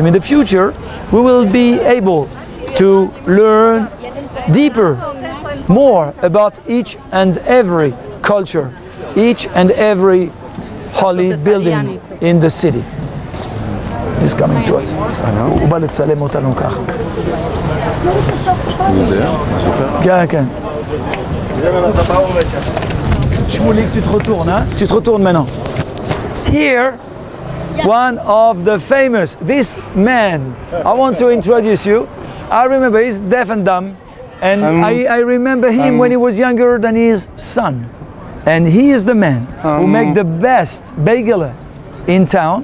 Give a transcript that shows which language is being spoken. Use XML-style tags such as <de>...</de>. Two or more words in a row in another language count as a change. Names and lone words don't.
<en>In the future, we will be able to learn deeper, more about each and every culture, each and every holy building in the city. He's coming to us.</en> <he>הוא בא לצלם אותנו ככה. כן, כן.</he> <fr>Shmulik, tu te retournes, hein? Tu te retournes maintenant.</fr> <en>Here, one of the famous, this man, I want to introduce you. I remember he's deaf and dumb, and I remember him when he was younger than his son. And he is the man who make the best bagel in town.</en>